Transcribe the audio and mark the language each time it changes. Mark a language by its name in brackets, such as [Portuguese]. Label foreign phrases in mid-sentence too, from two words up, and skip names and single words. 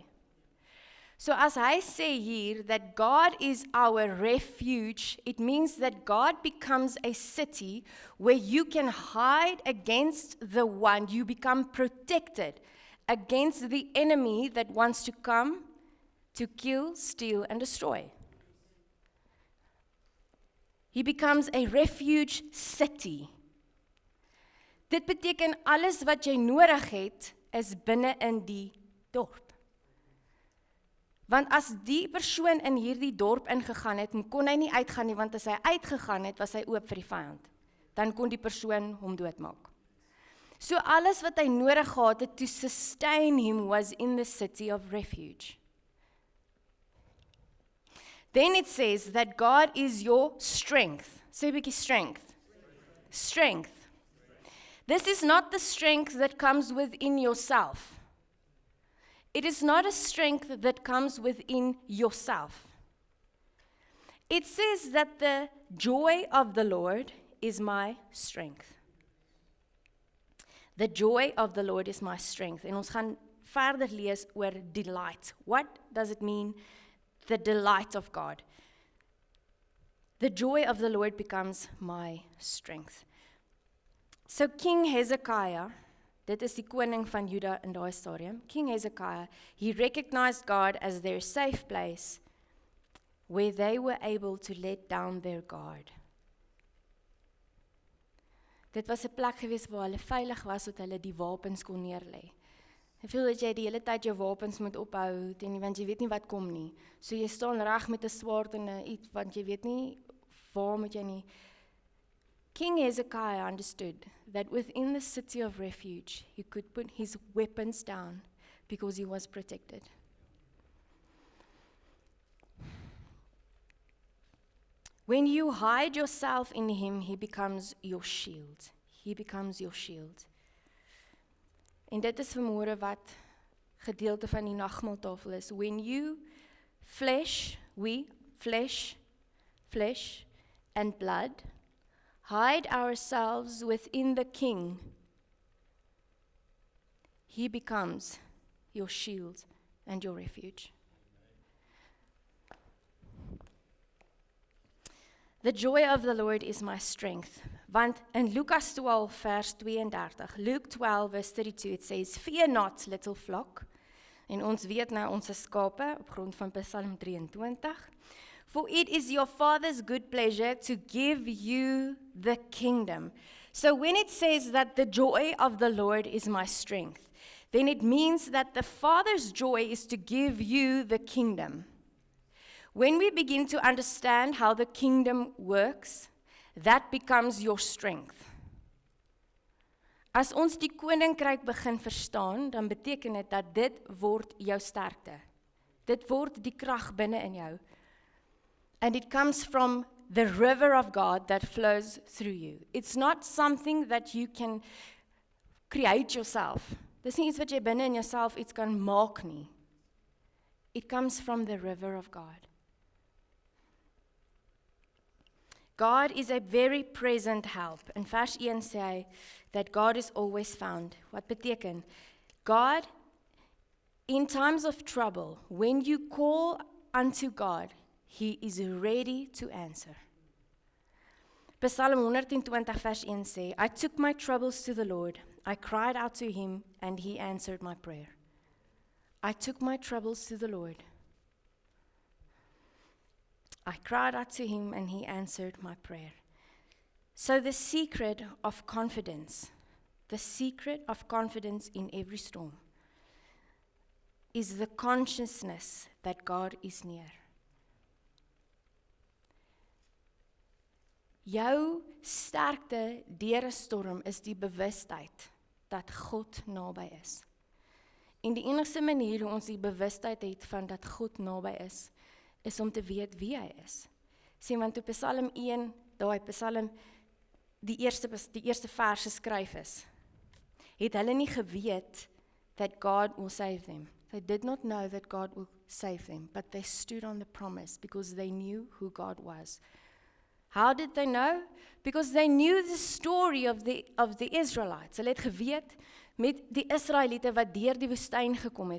[English] So as I say here that God is our refuge, it means that God becomes a city where you can hide against the one. You become protected against the enemy that wants to come to kill, steal, and destroy. He becomes a refuge city. [Afrikaans] Dit beteken alles wat jy nodig het is binne in die dorp. Want as die persoon in hierdie dorp ingegaan het, kon hy nie uitgaan nie, want as hy uitgegaan het, was hy oop vir die vyand. Dan kon die persoon hom doodmaak. So alles wat hy nodig gehad het [English] to sustain him was in the city of refuge. Then it says that God is your strength. [Afrikaans] Sê 'n bietjie strength. Strength. [English] This is not the strength that comes within yourself. It is not a strength that comes within yourself. It says that the joy of the Lord is my strength. The joy of the Lord is my strength. [Afrikaans] En ons gaan verder lees oor delight. [English] What does it mean, the delight of God? The joy of the Lord becomes my strength. So King Hezekiah, [Afrikaans] dit is die koning van Juda in daai stadium, [English] King Hezekiah, he recognized God as their safe place where they were able to let down their guard. [Afrikaans] Dit was 'n plek gewees waar hulle veilig was, sodat hulle die wapens kon neerlê. Ek voel dat jy die hele tyd jou wapens moet ophou, want jy weet nie wat kom nie. So jy staan reg met 'n swaard en iets, want jy weet nie waar moet jy nie. [English] King Hezekiah understood that within the city of refuge, he could put his weapons down because he was protected. When you hide yourself in him, he becomes your shield. He becomes your shield. [Afrikaans] En dit is vanmôre wat gedeelte van die nagmaaltafel is. [English] When you flesh and blood, hide ourselves within the King, he becomes your shield and your refuge. The joy of the Lord is my strength. [Afrikaans] Want in Lukas 12 vers 32, [English] Luke 12 verse 32, it says, "Fear not, little flock." [Afrikaans] En ons weet nou ons is skape op grond van Psalm 23. [English] "For it is your Father's good pleasure to give you the kingdom." So when it says that the joy of the Lord is my strength, then it means that the Father's joy is to give you the kingdom. When we begin to understand how the kingdom works, that becomes your strength. [Afrikaans] As ons die koninkryk begin verstaan, dan beteken dit dat dit word jou sterkte. Dit word die krag binne in jou. [English] And it comes from the river of God that flows through you. It's not something that you can create yourself. [Afrikaans] Dis nie iets wat jy binne in jouself iets kan maak nie. [English] It comes from the river of God. God is a very present help. [Afrikaans] In vers 1 sê hy [English] that God is always found. [Afrikaans] Wat beteken? [English] God, in times of trouble, when you call unto God, He is ready to answer. [Afrikaans] Psalm 120 vers 1 sê, [English] "I took my troubles to the Lord. I cried out to Him, and He answered my prayer." I took my troubles to the Lord. I cried out to Him, and He answered my prayer. So the secret of confidence in every storm is the consciousness that God is near. [Afrikaans] Jou sterkte deur 'n storm is die bewustheid dat God naby is. En die enigste manier hoe ons die bewustheid het van dat God naby is om te weet wie hy is. Sien, want toe Psalm 1, daai Psalm, die eerste vers geskryf is, het hulle nie geweet [English] that God will save them. They did not know that God will save them, but they stood on the promise because they knew who God was. How did they know? Because they knew the story of the Israelites. [Afrikaans] Hulle het geweet met die Israeliete wat deur die woestyn gekom het.